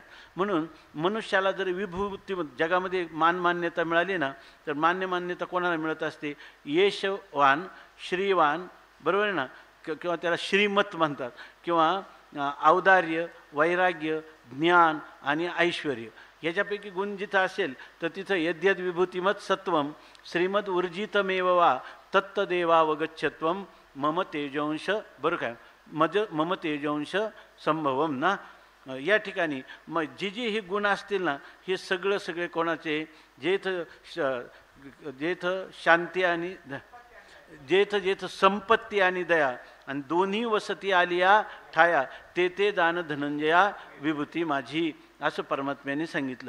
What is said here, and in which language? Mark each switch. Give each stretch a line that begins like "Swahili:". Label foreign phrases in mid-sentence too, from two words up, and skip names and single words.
Marathi: म्हणून मनुष्याला जर विभूती जगामध्ये मान्यता मिळाली ना, तर मान्यता कोणाला मिळत असते? यशवान, श्रीवान, बरोबर आहे ना, किंवा त्याला श्रीमत म्हणतात, किंवा औदार्य, वैराग्य, ज्ञान आणि ऐश्वर्य. याच्यापैकी गुण जिथं असेल तर तिथं
Sanskrit: यद्यद विभूतिमत सत्वम श्रीमद ऊर्जितमेव वा तत्तदेवावगच्छत्वम मम तेजंश,
Marathi: बरं काय,
Sanskrit: मम तेजंश संभवम ना.
Marathi: या ठिकाणी मग जी ही गुण असतील ना, हे सगळे कोणाचे? जेथ शांती आणि जेथ संपत्ती आणि दया आणि दोन्ही वसती आलिया ठाया, ते दान धनंजया विभूती माझी, असं परमात्म्याने सांगितलं.